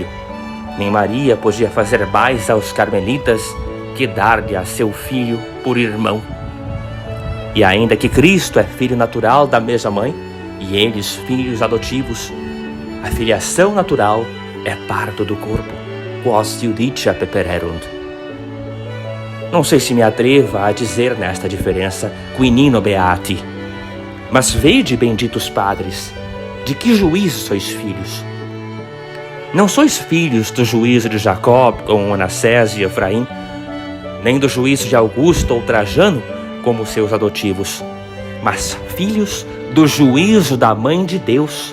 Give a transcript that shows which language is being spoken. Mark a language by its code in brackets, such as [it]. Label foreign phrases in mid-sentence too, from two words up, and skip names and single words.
[pt] Nem Maria podia fazer mais aos carmelitas que dar-lhe a seu filho por irmão. E ainda que Cristo é filho natural da mesma mãe, e eles filhos adotivos, a filiação natural é parto do corpo, [la] quos judicia pepererunt. [pt] Não sei se me atreva a dizer nesta diferença [la] quinino beati, [pt] mas vede, benditos padres, de que juízo sois filhos. Não sois filhos do juízo de Jacó, como Manassés e Efraim, nem do juízo de Augusto ou Trajano, como seus adotivos, mas filhos do juízo da Mãe de Deus.